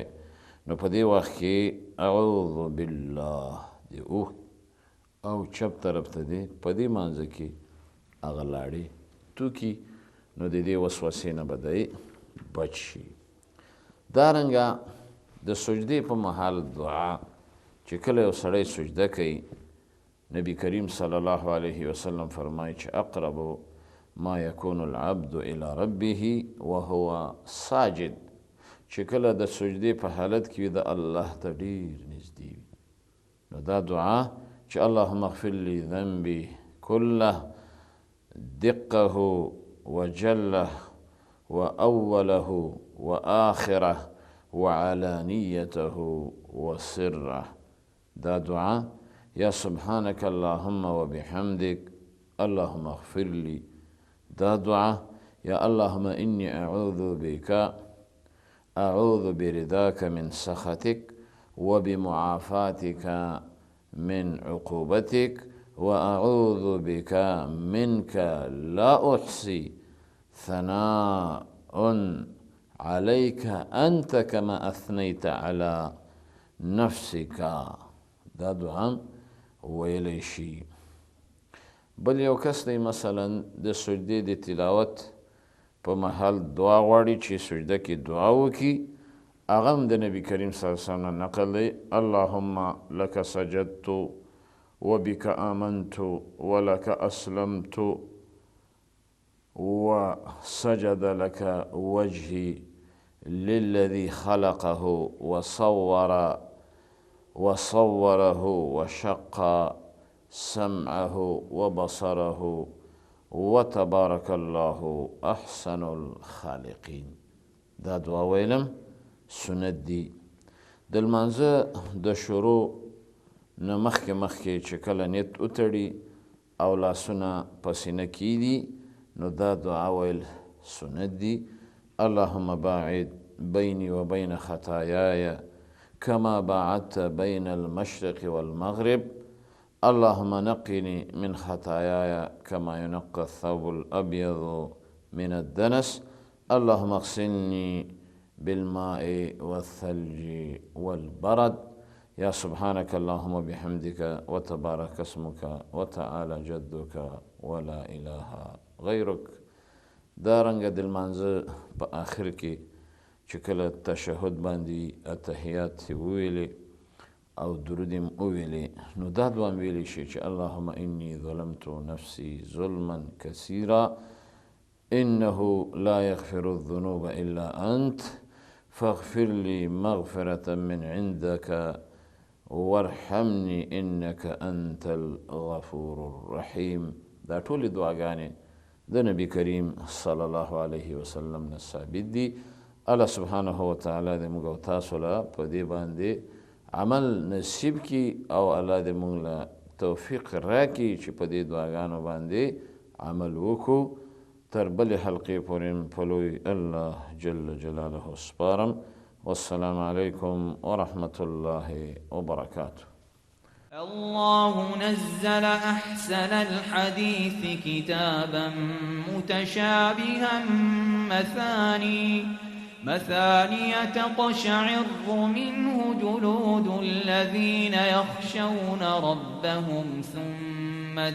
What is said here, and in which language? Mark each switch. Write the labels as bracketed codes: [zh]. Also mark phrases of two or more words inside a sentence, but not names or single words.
[ps] نو په دې وخت کې [ar] اعوذ بالله [ps] دی اوښ او چپ طرف ته دی په دې مانځه کې هغه لاړې توکي، نو د دې وسوسې نه به دی بچ شي. دارنګه د سجدې په مهال دعا چې کله یو سړی سجده کوي، نبی کریم [ar] صلی الله علیه وسلم [ps] فرمایي چې [ar] اقرب ما یکون العبد الى ربه وهو ساجد، [ps] چې کله د سجدې په حالت کې وي د الله ته ډېر نږدې وي. نو دا دعا چې [ar] اللهم اغفر لي ذنبي كله دقه وجله وأوله وآخره وعلانيته وسره، [ps] دا دعا یا [ar] سبحانك اللهم وبحمدك اللهم اغفر لي، [ps] دا دعا یا [ar] اللهم إني أعوذ برضاك من سخطك وبمعافاتك من عقوبتك وأعوذ بك منك لا أحصي ثناء عليك أنت كما أثنيت على نفسك. [ps] دا دعا ویلی شي. بل یو کس دی مثلا د سجدې د تلاوت په محل دعا غواړي چې سجده کې دعا وکړي، هغه هم د نبي کریم [ar] صلی الله علیه وسلم [ps] نقل دی [ar] اللهم لك سجدت وبك آمنت ولك أسلمت وسجد لك وجهي للذي خلقه وصوره وشق سمعه وبصره وتبارك الله أحسن الخالقين. [ps] دا دعا ویلم سنت دی. د لمانځه د شروع نه مخکې چې کله نیت وتړي او لاسونه په سینه کیږدي نو دا دعا ویل سنت دی. [ar] اللهم باعد بيني وبين خطاياي كما باعدت بين المشرق والمغرب اللهم نقني من خطاياي كما ينقى الثوب الأبيض من الدنس اللهم اغسلني بالماء والثلج والبرد. يا سبحانك اللهم بحمدك وتبارك اسمك وتعالى جدك ولا إله غيرك. [ps] دا رنګ د لمانځه په آخر کې چې کله تشهد باندې اتحیات وویلې او درود یې وویلې نو دا دعا ویلی شي چې [ar] اللهم إني ظلمت نفسي ظلما كثيرا إنه لا يغفر الذنوب إلا أنت فاغفر لي مغفرة من عندك وارحمني إنك أنت الغفور الرحيم. [ps] دا ټولې دعاګانې د نبی کریم [ar] صلی الله علیه وسلم [ps] نه ثابت دي. [ar] الله سبحانه وتعالی [ps] دې موږ او تاسو له په دې باندې عمل نصیب کړي او الله دې موږ له توفیق راکړي چې په دې دعاګانو باندې عمل وکړو. تر بلې حلقې پورې په لوی الله [ar] جل جلاله [ps] سپارم. [ar] والسلام علیکم ورحمة الله وبركاته. الله نزل أحسن الحديث كتابا متشابها مثاني تقشعر منه جلود الذين يخشون ربهم ثم